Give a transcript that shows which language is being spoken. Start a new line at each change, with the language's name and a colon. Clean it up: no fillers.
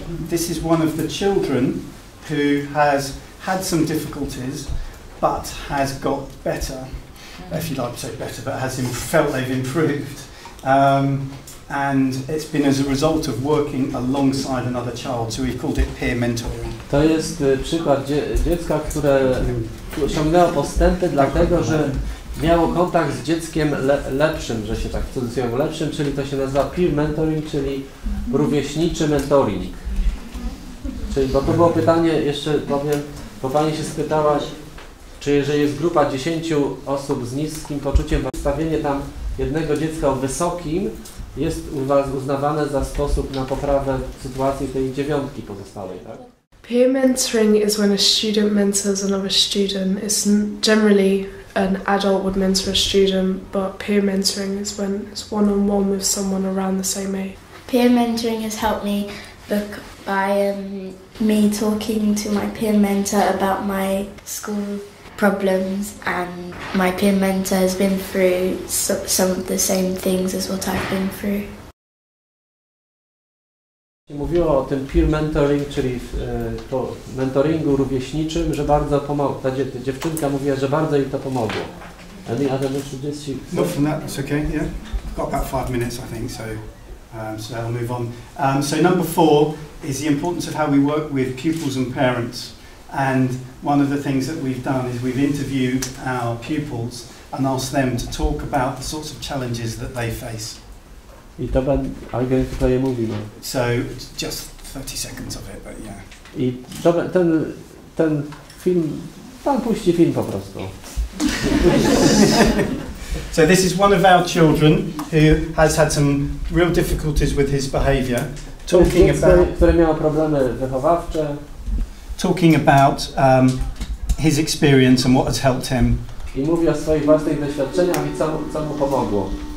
English: This is one of the children who has had some difficulties, but has got better, if you like to say better, but has felt they've improved. And it's been as a result of working alongside another child, so we've called it peer mentoring.
Polish: To jest przykład dziecka, które osiągnęło postępy dlatego, że miało kontakt z dzieckiem lepszym, że się tak w cudzysłowie lepszym, czyli to się nazywa peer mentoring, czyli rówieśniczy mentoring. Czyli, bo to było pytanie, jeszcze powiem, bo Pani się spytałaś, czy jeżeli jest grupa 10 osób z niskim poczuciem, wystawienie tam jednego dziecka o wysokim jest uznawane za sposób na poprawę sytuacji tej 9 pozostałej, tak?
English: Peer mentoring is when a student mentors another student. It's generally an adult would mentor a student, but peer mentoring is when it's one-on-one with someone around the same age. Peer mentoring has helped me by me talking to my peer mentor about my school problems, and my peer mentor has been through some of the same things as what I've been through.
Polish: Mówiło o tym peer mentoring, czyli po mentoringu rówieśniczym, że bardzo pomogło. Ta dziewczynka mówiła, że bardzo jej to pomogło.
English: Any other messages? Not from that, that's okay, yeah. I've got about 5 minutes, I think, so I'll move on. So number 4 is the importance of how we work with pupils and parents. And one of the things that we've done is we've interviewed our pupils and asked them to talk about the sorts of challenges that they face.
Polish: I to
English: I'm going to play a movie now. So just 30 seconds of it, but yeah.
Polish: I ten film, Pan puści film po prostu.
English: So this is one of our children who has had some real difficulties with his behaviour. Talking about,
Polish: które miało problemy wychowawcze.
English: Talking about his experience and what has helped him.
Polish: I mówi o swoich własnych doświadczeniach i co mu pomogło.